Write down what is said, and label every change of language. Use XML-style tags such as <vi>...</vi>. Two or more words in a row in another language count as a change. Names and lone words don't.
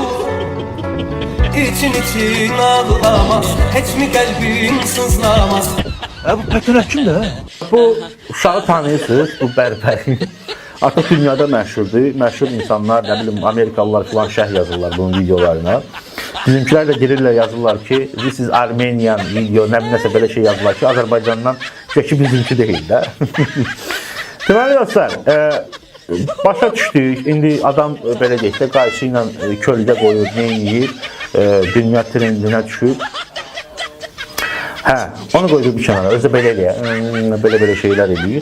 <az>İçin için ağlamaz, heç mi qəlbin sızlamaz. Bu Pəkörək kimdir? Bu uşağı tanıyırsınız, bu bərbəri. Artıq dünyada məşhurdur. Məşhur insanlar, nə bilim, Amerikalılar falan şərh yazırlar bunun videolarına. Bizimkilər də girirlər, yazırlar ki,</az> <en>this is Armenian video,</en> <az>nəsə belə şey yazırlar ki, Azərbaycandan ki bizimki deyil də. Deməli dostlar, başa düşdük. İndi adam belə deyək də qayışı ilə kölgə qoyur, neyniyir, dünya trendinə düşüb. Hə, onu qoyduq bir kənara, özü belə eləyir, belə şeylər eləyir.</az>